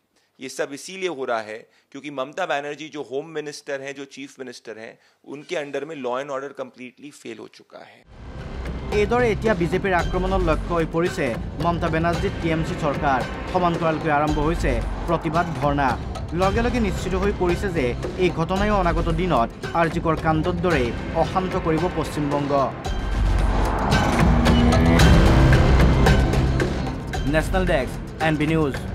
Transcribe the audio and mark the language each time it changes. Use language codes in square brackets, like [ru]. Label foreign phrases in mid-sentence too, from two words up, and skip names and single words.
[hi] ये सब इसीलिए हो रहा है क्योंकि ममता बनर्जी जो [en] home minister [hi] हैं, जो [en] chief minister [hi] हैं, उनके अंडर में [en] law and order completely fail [hi] हो चुका है। [as] এইদৰে এতিয়া বিজেপিৰ আক্ৰমণৰ লক্ষ্য হৈ পৰিছে মমতা বেনাৰ্জীৰ টিএমচি চৰকাৰ। সমান্তৰালকৈ আৰম্ভ হৈছে প্ৰতিবাদ ধৰ্ণা। লগে লগে নিশ্চিত হৈ পৰিছে যে এই ঘটনাই অনাগত দিনত আৰজিকৰ কাণ্ডৰ দৰে অশান্ত কৰিব পশ্চিমবংগ। [en] National Desk [as] NB নিউজ।